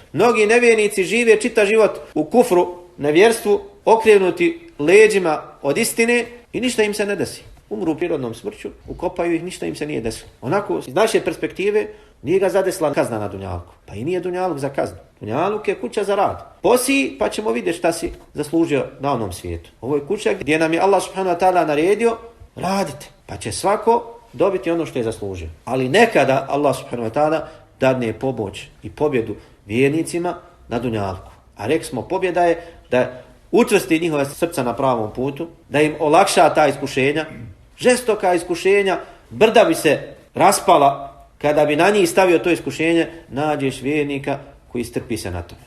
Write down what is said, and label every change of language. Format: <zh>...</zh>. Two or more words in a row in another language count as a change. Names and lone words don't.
<bs>Mnogi nevjernici žive čitav život u kufru, nevjerstvu, okrenuti leđima od istine i ništa im se ne desi. Umru prirodnom smrću, ukopaju ih, ništa im se nije desilo. Onako, iz naše perspektive, Nije ga zadesla kazna na dunjalku. Pa i nije dunjaluk za kaznu. Dunjaluk je kuća za rad. Posi pa ćemo vidjeti šta si zaslužio na onom svijetu. Ovo je kuća gdje nam je Allah</bs> <ar>سبحانه وتعالى</ar> <bs>naredio radite. Pa će svako dobiti ono što je zaslužio. Ali nekada Allah</bs> <ar>سبحانه وتعالى</ar> <bs>dadne pomoć i pobjedu vjernicima na dunjalku. A rekli smo, pobjeda je da učvrsti njihova srca na pravom putu, da im olakša ta iskušenja, žestoka iskušenja, brda bi se raspala kada bi na njih stavio to iskušenje, nađeš vjernika koji strpi se na tome.</bs>